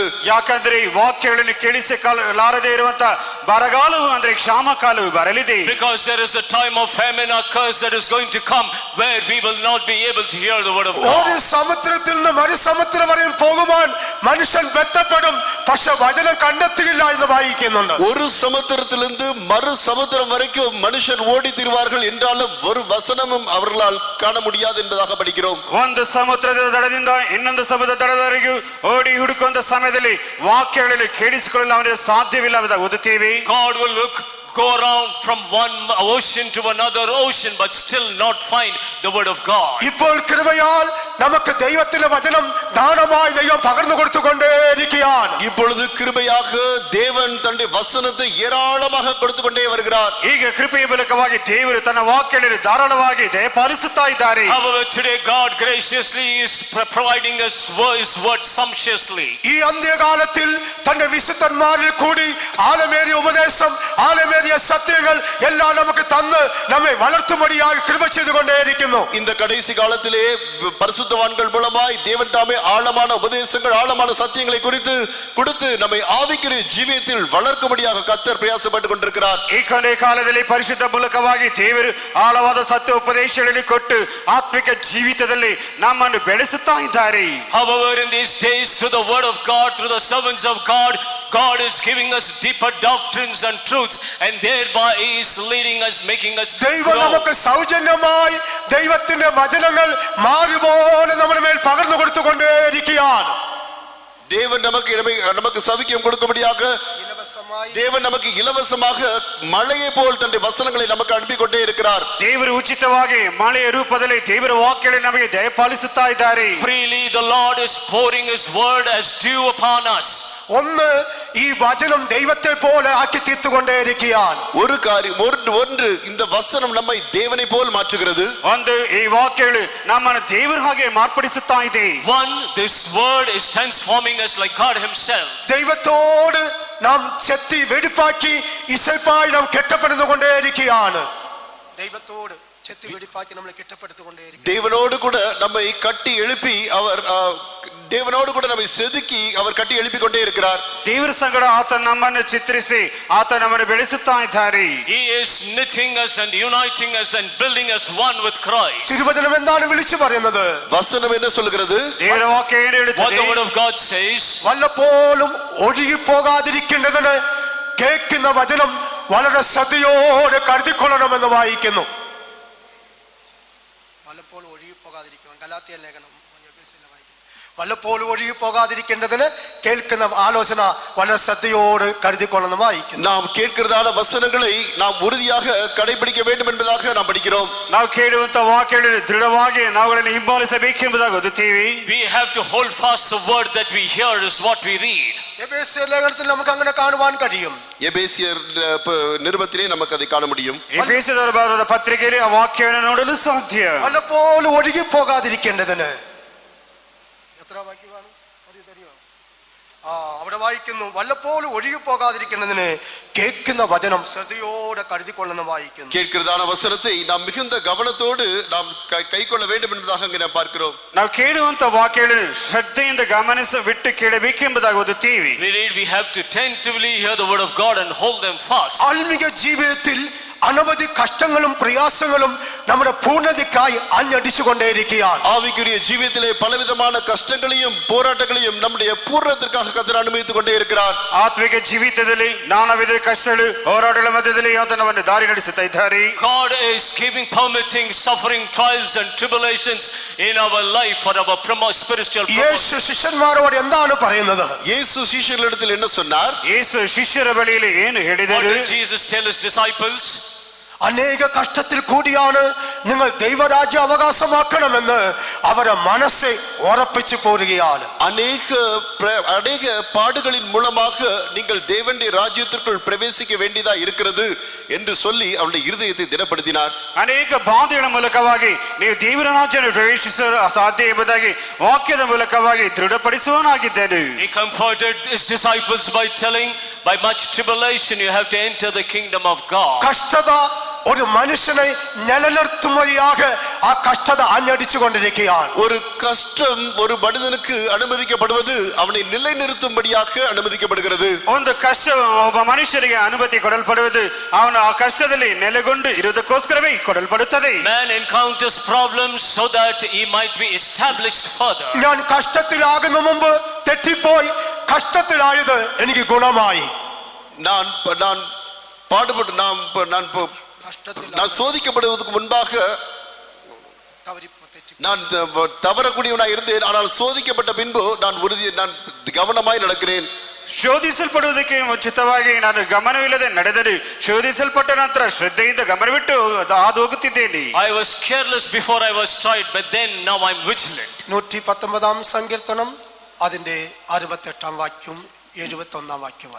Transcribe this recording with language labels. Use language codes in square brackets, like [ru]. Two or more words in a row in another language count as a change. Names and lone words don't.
[kn] ಯಾಕಂದ್ರೆ ಈ ವಾಕ್ಯಗಳನ್ನು ಕೇಳಿಸಲಾರದೇ ಇರುವಂತ ಬರಗಾಲವು ಅಂದ್ರೆ ಕ್ಷಾಮ ಕಾಲವು ಬರಲಿದೆ. [en] Because there is a time of famine or curse that is going to come where we will not be able to hear the word of God. [ml] ഒരു സമുദ്രത്തിൽ നിന്ന് മറുസമുദ്രം വരെ പോകുവാൻ മനുഷ്യൻ ബന്ധപ്പെടും, പക്ഷെ വചനം കണ്ടെത്തുകയില്ല എന്ന് വായിക്കുന്നുണ്ട്. [ta] ஒரு சமுத்திரத்திலிருந்து மறு சமுத்திரம் வரைக்கும் மனுஷன் ஓடி திரிவார்கள் என்றாலும் ஒரு வசனமும் அவர்களால் காண முடியாது என்பதாக படிக்கிறோம். [kn] ಒಂದು ಸಮುದ್ರದ ದಡದಿಂದ ಇನ್ನೊಂದು ಸಮುದ್ರದ ದಡದವರೆಗೂ ಓಡಿ ಹುಡುಕುವಂತ ಸಮಯದಲ್ಲಿ ವಾಕ್ಯಗಳಲ್ಲಿ ಕೇಳಿಸಿಕೊಳ್ಳಲು ಅವನಿಗೆ ಸಾಧ್ಯವಿಲ್ಲ ಎಂಬುದಾಗಿ ಓದುತ್ತೇವೆ. [en] go around from one ocean to another ocean but still not find the word of God. [ml] ഇപ്പോൾ കൃപയാൽ നമുക്ക് ദൈവത്തിന്റെ വചനം ദാനമായി ദൈവം പകർന്നു കൊടുത്തുകൊണ്ടേ ഇരിക്കുകയാണ്. [ta] இப்பொழுது கிருபையாக தேவன் தன்னுடைய வசனத்தை ஏராளமாக கொடுத்து கொண்டே வருகிறார். [kn] ಈಗ ಕೃಪೆಯ ಮೂಲಕವಾಗಿ ದೇವರು ತನ್ನ ವಾಕ್ಯಗಳನ್ನು ಧಾರಾಳವಾಗಿ ದಯಪಾಲಿಸುತ್ತಾ ಇದ್ದಾರೆ. [en] However, today God graciously is providing us his word sumptuously. [ml] ഈ അന്ത്യകാലത്തിൽ തന്റെ വിശുദ്ധന്മാരിൽ കൂടി ആഴമേറിയ ഉപദേശം, ആഴമേറിയ സത്യങ്ങൾ എല്ലാം നമുക്ക് തന്ന് നമ്മെ വളർത്തുമ്പടിയായി കൃപ ചെയ്തുകൊണ്ടേയിരിക്കുന്നു. [ta] இந்த கடைசி காலத்திலே பரிசுத்தவான்கள் மூலமாய் தேவன் தாமே ஆழமான உபதேசங்கள், ஆழமான சத்தியங்களை குறித்து கொடுத்து நம்மை ஆவிக்குரிய ஜீவியத்தில் வளர்க்கும்படியாக கர்த்தர் பிரயாசப்பட்டு கொண்டிருக்கிறார். [kn] ಈ ಕೊನೆ ಕಾಲದಲ್ಲಿ ಪರಿಶುದ್ಧ ಮೂಲಕವಾಗಿ ದೇವರು ಆಳವಾದ ಸತ್ಯ ಉಪದೇಶಗಳನ್ನು ಕೊಟ್ಟು ಆತ್ಮಿಕ ಜೀವಿತದಲ್ಲಿ ನಮ್ಮನ್ನು ಬೆಳೆಸುತ್ತಾ ಇದ್ದಾರೆ. [en] However, in these days, through the word of God, through the servants of God, God is giving us deeper doctrines and truths, and thereby He is leading us, making us [ml] ദൈവം [en] grow. [ml] നമുക്ക് സൗജന്യമായി ദൈവത്തിന്റെ വചനങ്ങൾ മാറുപോലെ നമ്മുടെ മേൽ പകർന്നു കൊടുത്തുകൊണ്ടേയിരിക്കുകയാണ്. [ta] தேவன் நமக்கு சவிக்கம் கொடுக்கும்படியாக தேவன் நமக்கு இலவசமாக மழையை போல் தன்னுடைய வசனங்களை நமக்கு அனுப்பி கொண்டே இருக்கிறார். [kn] ದೇವರು ಉಚಿತವಾಗಿ ಮಳೆಯ ರೂಪದಲ್ಲಿ ದೇವರ ವಾಕ್ಯಗಳನ್ನು ನಮಗೆ ದಯಪಾಲಿಸುತ್ತಾ ಇದ್ದಾರೆ. [en] Freely the Lord is pouring His word as dew upon us. [ml] ഒന്ന് ഈ വചനം ദൈവത്തെ പോലെ ആക്കി തീർത്തുകൊണ്ടേയിരിക്കുകയാണ്. [ta] ஒரு காரியம் ஒன்று இந்த வசனம் நம்மை தேவனை போல் மாற்றுகிறது. [kn] ಒಂದು ಈ ವಾಕ್ಯಗಳು ನಮ್ಮನ್ನು ದೇವರ ಹಾಗೆ ಮಾರ್ಪಡಿಸುತ್ತಾ ಇದೆ. [en] One, this word is transforming us like God Himself. [ml] ദൈവത്തോട് നാം ചെത്തി വെടിപ്പാക്കി ഇസൈപ്പായി നാം കെട്ടപ്പെടുന്നുകൊണ്ടേയിരിക്കുകയാണ്. ദൈവത്തോട് ചെത്തി വെടിപ്പാക്കി നമ്മളെ കെട്ടപ്പെടുത്തുകൊണ്ടേയിരിക്കും. [ta] தேவனோடு கூட நம்மை கட்டி எழுப்பி அவர் தேவனோடு கூட நம்மை செதுக்கி அவர் கட்டி எழுப்பி கொண்டே இருக்கிறார். [kn] ದೇವರ ಸಂಗಡ ಆತ ನಮ್ಮನ್ನು ಚಿತ್ರಿಸಿ ಆತ ನಮ್ಮನ್ನು ಬೆಳೆಸುತ್ತಾ ಇದ್ದಾರೆ. [en] He is knitting us and uniting us and building us one with Christ. [ml] തിരുവചനം എന്താണ് വിളിച്ചു പറയുന്നത്? [ta] வசனம் என்ன சொல்கிறது? [kn] ದೇವರ ವಾಕ್ಯ ಏನು [en] What [kn] ಹೇಳುತ್ತದೆ? [en] the word of God says, [ml] വല്ലപ്പോഴും ഒഴുകിപ്പോകാതിരിക്കേണ്ടതിന് കേൾക്കുന്ന വചനം വളരെ ശ്രദ്ധയോടെ കരുതിക്കൊള്ളണമെന്ന് വായിക്കുന്നു. വല്ലപ്പോഴും ഒഴുകിപ്പോകാതിരിക്കണം. ഗലാത്യ ലേഖനം വല്ലപ്പോഴും ഒഴുകിപ്പോകാതിരിക്കേണ്ടതിന് കേൾക്കുന്ന ആലോചന വളരെ ശ്രദ്ധയോട് കരുതിക്കൊള്ളണം വായിക്കുന്നു. [ta] நாம் கேட்கிறதான வசனங்களை நாம் உறுதியாக கடைபிடிக்க வேண்டும் என்பதாக நாம் படிக்கிறோம். [kn] ನಾವು ಕೇಳುವಂತ ವಾಕ್ಯಗಳನ್ನು ದೃಢವಾಗಿ ನಾವುಗಳನ್ನು ಹಿಂಬಾಲಿಸಬೇಕೆಂಬುದಾಗಿ ಓದುತ್ತೀವಿ. [en] we have to hold fast the word that we hear is what we read. [ml] എഫേസ്യ ലേഖനത്തിൽ നമുക്ക് അങ്ങനെ കാണുവാൻ കഴിയും. [ta] எபேசியர் நிருபத்திலே நமக்கு அதை காண முடியும். [kn] ಎಫೆಸದವರ ಬರೆದ ಪತ್ರಿಕೆಯಲ್ಲಿ ಆ ವಾಕ್ಯವನ್ನು ನೋಡಲು ಸಾಧ್ಯ. [ml] വല്ലപ്പോഴും ഒഴുകിപ്പോകാതിരിക്കേണ്ടതിന് എത്ര വാക്യമാണ് അറിയോ? അവിടെ വായിക്കുന്നു, വല്ലപ്പോഴും ഒഴുകിപ്പോകാതിരിക്കേണ്ടതിന് കേൾക്കുന്ന വചനം ശ്രദ്ധയോടെ കരുതിക്കൊള്ളുന്ന വായിക്കുന്നു. [ta] கேட்கிறதான வசனத்தை நாம் மிகுந்த கவனத்தோடு நாம் கைக்கொள்ள வேண்டும் என்பதாக அங்கே நாம் பார்க்கிறோம். [kn] ನಾವು ಕೇಳುವಂತ ವಾಕ್ಯಗಳನ್ನು ಶ್ರದ್ಧೆಯಿಂದ ಗಮನಿಸಿ ಕೇಳಬೇಕೆಂಬುದಾಗಿ ಓದುತ್ತೀವಿ. [en] We read, we have to tentatively hear the word of God and hold them fast. [ml] ആത്മീക ജീവിതത്തിൽ അനവധി കഷ്ടങ്ങളും പ്രയാസങ്ങളും നമ്മുടെ പൂർണ്ണതയ്ക്കായി അഞ്ഞടിച്ചുകൊണ്ടേയിരിക്കുകയാണ്. [ta] ஆவிக்குரிய ஜீவியத்திலே பலவிதமான கஷ்டங்களையும் போராட்டங்களையும் நம்முடைய பூர்ணத்திற்காக கர்த்தர் அனுமதித்துக் கொண்டே இருக்கிறார். [kn] ಆತ್ಮಿಕ ಜೀವಿತದಲ್ಲಿ ನಾನಾ ವಿಧ ಕಷ್ಟಗಳು ಹೋರಾಟಗಳ ಮಧ್ಯದಲ್ಲಿ ಆತನವನ್ನು ದಾರಿ ನಡೆಸುತ್ತಾ ಇದ್ದಾರೆ. [en] God is permitting suffering, trials and tribulations in our life for our spiritual purpose. [ml] യേശു ശിഷ്യന്മാരോട് എന്താണ് പറയുന്നത്? [ta] இயேசு சீஷர்களிடத்தில் என்ன சொன்னார்? [kn] ಯೇಸು ಶಿಷ್ಯರ ಬಳಿಯಲ್ಲಿ ಏನು [en] What [kn] ಹೇಳಿದರು? [en] did Jesus tell His disciples? [ml] അനേക കഷ്ടത്തിൽ കൂടിയാണ് നിങ്ങൾ ദൈവരാജ്യം അവകാശമാക്കണമെന്ന് അവരെ മനസ്സെ ഉറപ്പിച്ചു പോരുകയാണ്. [ta] அநேக பாடுகளின் மூலமாக நீங்கள் தேவனுடைய ராஜ்யத்திற்குள் பிரவேசிக்க வேண்டியதா இருக்கிறது என்று சொல்லி அவருடைய இருதயத்தை திடப்படுத்தினார். [kn] ಅನೇಕ ಬಾಧೆಗಳ ಮೂಲಕವಾಗಿ ನೀವು ದೇವರ ರಾಜ್ಯವನ್ನು ಪ್ರವೇಶಿಸಲು ಸಾಧ್ಯ ಎಂಬುದಾಗಿ ವಾಕ್ಯದ ಮೂಲಕವಾಗಿ ದೃಢಪಡಿಸುವನಾಗಿದ್ದೇನೆ. [en] He comforted His disciples by telling, by much tribulation you have to enter the kingdom of God. [ml] കഷ്ടത ഒരു മനുഷ്യനെ നിലനിർത്തുമ്പോഴാക ആ കഷ്ടത അഞ്ഞടിച്ചു കൊണ്ടിരിക്കുകയാണ്. [ta] ஒரு கஷ்டம் ஒரு மனிதனுக்கு அனுமதிக்கப்படுவது அவனை நிலைநிறுத்தும்படியாக அனுமதிக்கப்படுகிறது. [kn] ಒಂದು ಕಷ್ಟ ಒಬ್ಬ ಮನುಷ್ಯನಿಗೆ ಅನುಮತಿ ಕೊಡಲ್ಪಡುವುದು ಅವನು ಆ ಕಷ್ಟದಲ್ಲಿ ನೆಲೆಗೊಂಡು ಇರುವುದಕ್ಕೋಸ್ಕರವೇ ಕೊಡಲ್ಪಡುತ್ತದೆ. [en] Man encounters problems so that he might be established further. [ml] ഞാൻ കഷ്ടത്തിലാകുന്ന മുമ്പ് തെറ്റിപ്പോയി കഷ്ടത്തിലായത് എനിക്ക് ഗുണമായി. [ta] நான் சோதிக்கப்படுவதற்கு முன்பாக நான் தவறக்கூடியவனாய் இருந்தேன். ஆனால் சோதிக்கப்பட்ட பின்பு நான் கவனமாய் நடக்கிறேன். [kn] ಶೋಧಿಸಲ್ಪಡುವುದಕ್ಕೆ ಮುಂಚಿತವಾಗಿ ನಾನು ಗಮನವಿಲ್ಲದೆ ನಡೆದರೆ ಶೋಧಿಸಲ್ಪಟ್ಟ ನಂತರ ಶ್ರದ್ಧೆಯಿಂದ ಗಮನವಿಟ್ಟು ಹಾದು ಹೋಗುತ್ತಿದ್ದೇನೆ. [en] I was careless before I was tried, but then now I'm vigilant. [ml] 119 സങ്കീർത്തനം അതിന്റെ 68 വാക്യവും 71 വാക്യമായി.